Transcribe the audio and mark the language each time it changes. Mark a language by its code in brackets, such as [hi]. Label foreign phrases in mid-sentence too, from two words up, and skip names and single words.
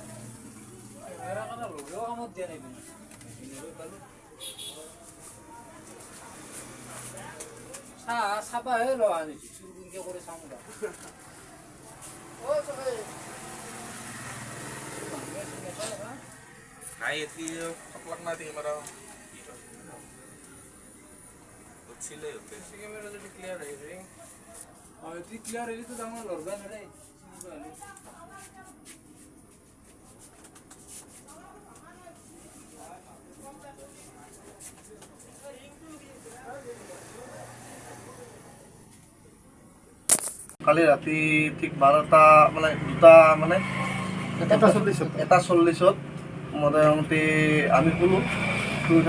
[as] চাবা হে লোৱা আনিছো চুৰকে কৰি চাওঁ নাই এটি সকলাক নাই দিম আৰু উঠিলে [bn] ক্যামেরা যদি ক্লিয়ার হয়ে আর যদি ক্লিয়ার হইলে তো আমার লড়বে না রে [as] কালি ৰাতি ঠিক 12টা মানে 2টা মানে 1:40 মোটামুটি আমি শুলো শুই উঠাৰ